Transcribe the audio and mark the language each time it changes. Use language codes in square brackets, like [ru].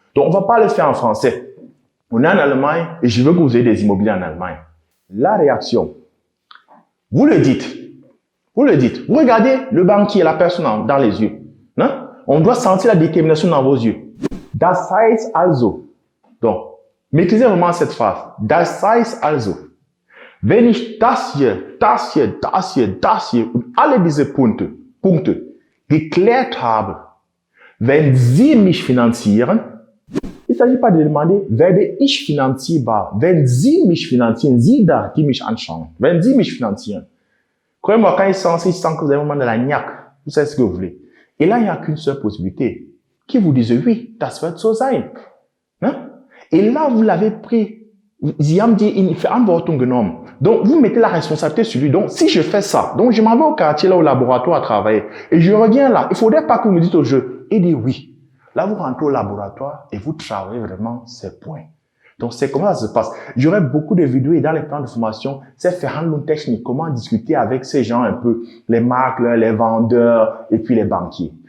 [fr] Donc, on va pas le faire en français. On est en Allemagne et je veux que vous ayez des immobiliers en Allemagne. La réaction, vous le dites. Vous le dites. Vous regardez le banquier, la personne dans les yeux. Hein? On doit sentir la détermination dans vos yeux. [de] Das heißt also. [fr] Donc, maîtrisez vraiment cette phrase. [de] Das heißt also. Wenn ich das hier und alle diese Punkte geklärt habe, wenn Sie mich finanzieren, [fr] il ne s'agit pas de demander, [de] werde ich finanzierbar? Wenn Sie mich finanzieren, Sie da, die mich anschauen. Wenn Sie mich finanzieren. [fr] Croyez-moi, quand il sent que vous avez vraiment de la niaque, vous savez ce que vous voulez. Et là, il n'y a qu'une seule possibilité. Qui vous dise, oui, [de] das wird so sein. [fr] Hein? Et là, vous l'avez pris. [de] Sie haben die in Verantwortung genommen. [fr] Donc, vous mettez la responsabilité sur lui. Donc, si je fais ça, donc je m'en vais au quartier, là, au laboratoire à travailler, et je reviens là, il ne faudrait pas que vous me dites au jeu, et dit oui. Là, vous rentrez au laboratoire et vous travaillez vraiment ces points. Donc, c'est comment ça se passe. J'aurai beaucoup de vidéos et dans les plans de formation, c'est Verhandlungstechnik, comment discuter avec ces gens un peu, les marques, les vendeurs et puis les banquiers.